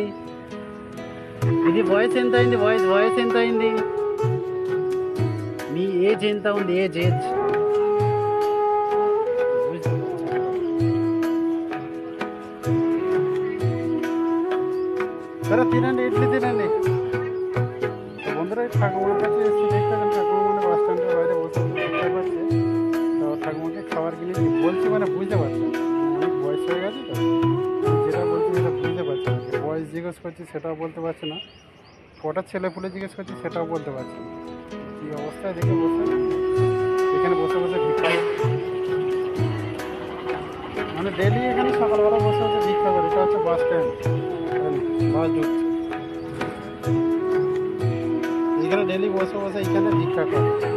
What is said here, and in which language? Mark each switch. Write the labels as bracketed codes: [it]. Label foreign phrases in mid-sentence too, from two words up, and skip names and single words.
[te] ఇది వయసు ఎంత అయింది? వయసు ఎంత అయింది? మీ ఏజ్ ఎంత ఉంది? ఏజ్ సరే తినండి, ఇడ్లీ తినండి. [bn] बंधुरा ठाकुर काছে এসে দেখতে পেলাম ঠাকুর মানে [en] bus stand [bn] বাইরে বসে দেখতে পাচ্ছে। তো ঠাকুরকে খাবার কিনে বলছি, মানে বুঝতে পারছি না, অনেক বয়স হয়ে গেছে তো, যেটা বলছি সেটা বুঝতে পারছি না। বয়স জিজ্ঞেস করছি সেটাও বলতে পারছি না, কটা ছেলে পুলে জিজ্ঞেস করছি সেটাও বলতে পারছি না। কী অবস্থায় দেখে বসে এখানে বসে বসে ভিক্ষা, মানে ডেলি এখানে সকালবেলা বসে বসে ভিক্ষা করে। এটা হচ্ছে [en] bus stand, [bn] বাস ঢুকছে এখানে, ডেলি বসে বসে এখানে ভিক্ষা করে।